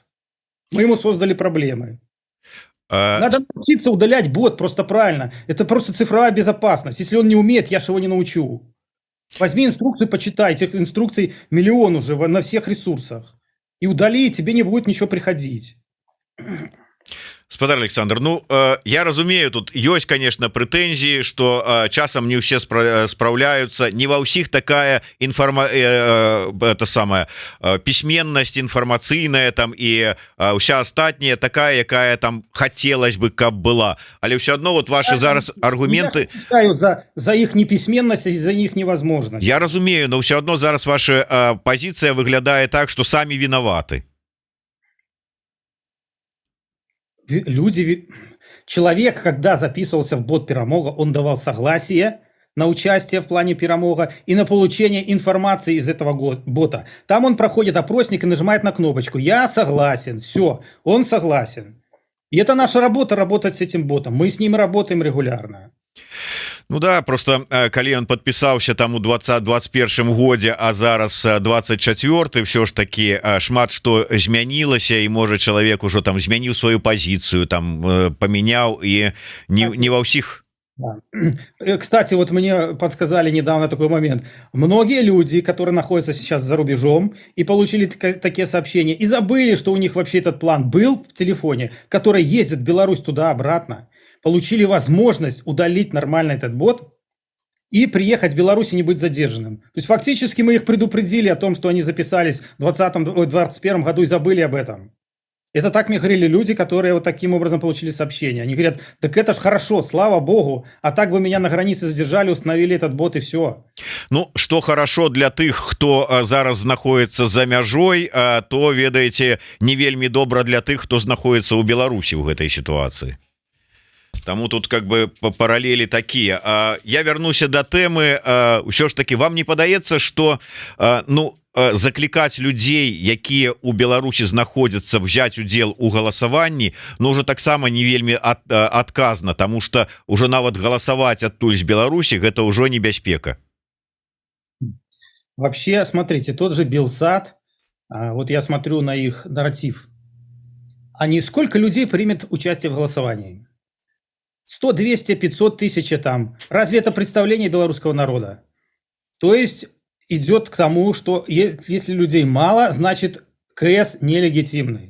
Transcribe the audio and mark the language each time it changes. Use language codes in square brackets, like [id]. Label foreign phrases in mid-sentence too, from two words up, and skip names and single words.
[ru] Мы ему создали проблемы. Надо научиться удалять бот просто правильно. Это просто цифровая безопасность. Если он не умеет, я же его не научу. Возьми инструкцию, почитай. Этих инструкций миллион уже на всех ресурсах. И удали, и тебе не будет ничего приходить. [be] Спадар Александр, ну я разумею, тут ёсць конечно прэтэнзіі, что часам не ўсе спраўляюцца, не ва ўсіх такая это самая пісьменнасць інфармацыйная там і ўся астатняя такая, якая там хацелось бы, каб была, але ўсё адно вот ваши зараз аргументы за іх непісьменнасць, за іх невозможно. Я разумею, но ўсё адно зараз ваша пазіцыя выглядае так, что самі вінаваты. [ru] Человек, когда записывался в бот Перамога, он давал согласие на участие в плане Перамога и на получение информации из этого бота. Там он проходит опросник и нажимает на кнопочку «Я согласен». Все, он согласен. И это наша работа, работать с этим ботом. Мы с ним работаем регулярно. [be] Ну да, просто калі ён подпісаўся там у 2021 годзе, а зараз 24, все ж таки шмат што змянілася, і можа чалавек ужо там змяніў сваю пазіцыю, там памяняў, і не ва ўсіх. [ru] Да. Кстати, вот мне подсказали недавно такой момент. Многие люди, которые находятся сейчас за рубежом и получили такие сообщения, и забыли, что у них вообще этот план был в телефоне, который ездит в Беларусь туда-обратно, получили возможность удалить нормально этот бот и приехать в Беларусь и не быть задержанным. То есть фактически мы их предупредили о том, что они записались в 2021 году и забыли об этом. Это так мне говорили люди, которые вот таким образом получили сообщение. Они говорят, так это ж хорошо, слава богу, а так бы меня на границе задержали, установили этот бот и все. [be] Ну, что хорошо для тых, хто зараз знаходится за мяжой, то, ведаеце, не вельмі добра для тых, хто знаходится у Беларусі в гэтай ситуации. [ru] Таму тут как бы параллели такие. [be] Я вернуся до темы. Ўсё ж таки, вам не падаецца, что заклікаць людзей, якія у Беларусі знаходзяцца, взять удзел у галасаванні, но уже таксама не вельмі адказна, тому что уже нават галасаваць адтуль з Беларусі гэта ўжо небяспека. [ru] Вообще, смотрите, тот же Белсат, вот я смотрю на их нарратив, они сколько людей примет участие в голосовании? 100, 200, 500 тысяч там. Разве это представление белорусского народа? То есть идет к тому, что если людей мало, значит КС нелегитимный.